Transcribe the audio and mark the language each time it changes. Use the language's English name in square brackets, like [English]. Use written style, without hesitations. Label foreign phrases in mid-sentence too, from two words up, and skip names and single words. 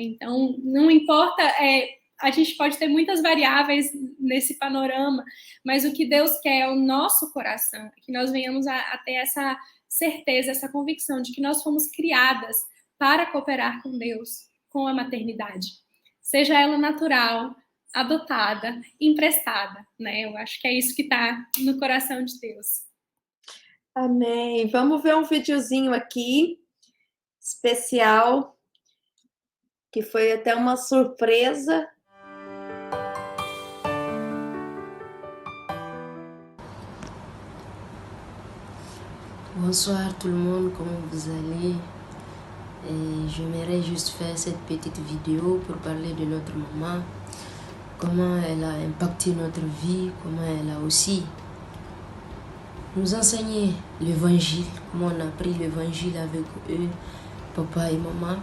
[Portuguese] Então, não importa, a gente pode ter muitas variáveis nesse panorama, mas o que Deus quer é o nosso coração, que nós venhamos a ter essa certeza, essa convicção de que nós fomos criadas para cooperar com Deus, com a maternidade, seja ela natural, adotada, emprestada, né? Eu acho que é isso que está no coração de Deus. Amém. Vamos ver um videozinho aqui, especial, que foi até uma surpresa. [French] Bonsoir tout le monde, comment vous allez? J'aimerais juste faire cette petite vidéo pour parler de notre maman, comment elle a impacté notre vie, comment elle a aussi nous enseigné l'évangile, comment on a appris l'évangile avec eux, papa et maman.